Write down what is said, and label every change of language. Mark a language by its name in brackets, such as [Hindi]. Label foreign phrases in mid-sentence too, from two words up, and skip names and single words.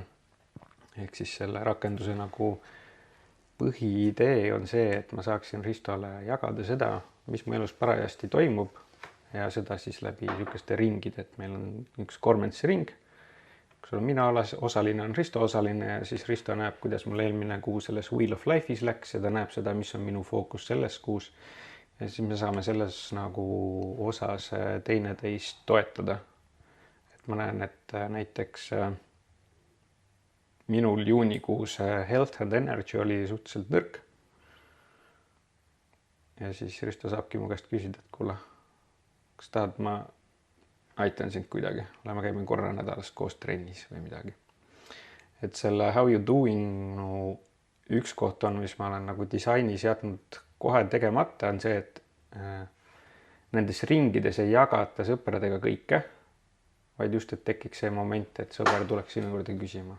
[Estonian] Ehk siis selle rakenduse nagu põhiidee on see, et ma saaksin Ristole jagada seda, mis mu elus parajasti toimub ja seda siis läbi niisuguste ringide, et meil on üks Gormentsi ring, kus on mina osaline, on Risto osaline ja siis Risto näeb, kuidas mul eelmine kuu selles Wheel of Life'is läks ja ta näeb seda, mis on minu fookus selles kuus. Ja siis me saame selles nagu osas teineteist toetada. Et ma näen, et näiteks minul juunikuus [English] health and energy [Estonian] oli suhteliselt nõrk. Ja siis Risto saabki mu käest küsida, et kuule, kas tahad, ma aitan sind kuidagi. Me käime korra nädalas koos trennis või midagi. Et selle How You Doing üks koht on, mis ma olen nagu disainis jätnud kohe tegemata, on see, et nendes ringides ei jagata sõpradega kõike, vaid just, et tekiks see moment, et sõber tuleks sinu juurde küsima.